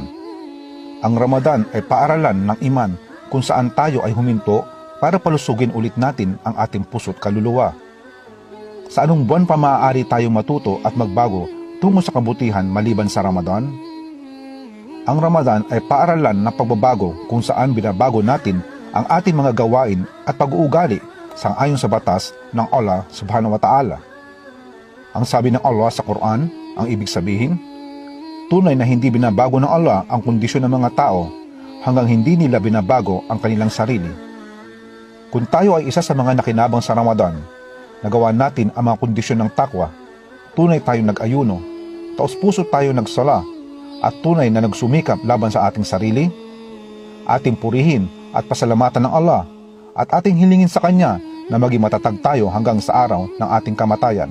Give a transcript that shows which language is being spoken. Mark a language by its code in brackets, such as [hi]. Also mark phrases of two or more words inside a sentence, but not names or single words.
[tl] Ang Ramadan ay paaralan ng iman kung saan tayo ay huminto para palusugin ulit natin ang ating puso't kaluluwa. Sa anong buwan pa maaari tayong matuto at magbago tungo sa kabutihan maliban sa Ramadan? Ang Ramadan ay paaralan ng pagbabago kung saan binabago natin ang ating mga gawain at pag-uugali sang-ayon sa batas ng Allah [ar] سبحانه وتعالى. [tl] Ang sabi ng Allah sa Quran, ang ibig sabihin, tunay na hindi binabago ng Allah ang kondisyon ng mga tao hanggang hindi nila binabago ang kanilang sarili. Kung tayo ay isa sa mga nakinabang sa Ramadan, nagawa natin ang mga kondisyon ng takwa, tunay tayong nag-ayuno, taos-puso tayo nagsala, at tunay na nagsumikap laban sa ating sarili, ating purihin at pasalamatan ng Allah, at ating hilingin sa Kanya na maging matatag tayo hanggang sa araw ng ating kamatayan.